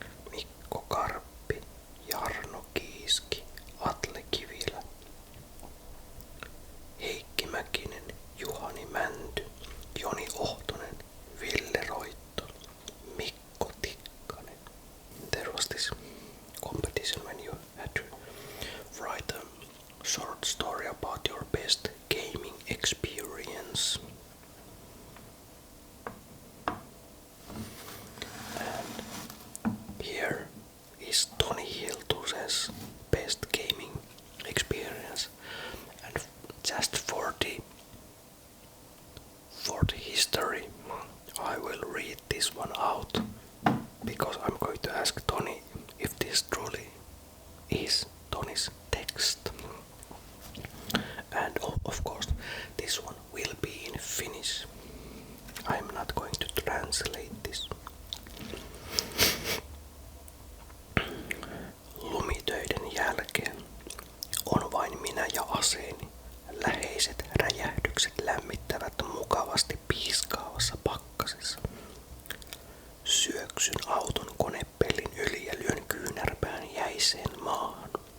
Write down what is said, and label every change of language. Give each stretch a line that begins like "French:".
Finnish: Mikko Karppi, Jarno Kiiski, Atle Kivilä, Heikki Mäkinen, Juhani Mänty, Joni Ohtonen, Ville Roitto, Mikko Tikkanen.
English: There was this competition when you had to write a short story about your best gaming experience. And here is Toni Hiltusen's best gaming experience, and just for the history I will read this one out, because I'm going to ask Toni if this truly is Toni's text. And of course this one will be in Finnish. I'm not going to translate this.
Finnish: Lumitöiden jälkeen on vain minä ja aseeni. Läheiset räjähdykset lämmittävät mukavasti piiskaavassa pakkasessa. Syöksyn auton konepellin yli ja lyön kyynärpään jäiseen maahan.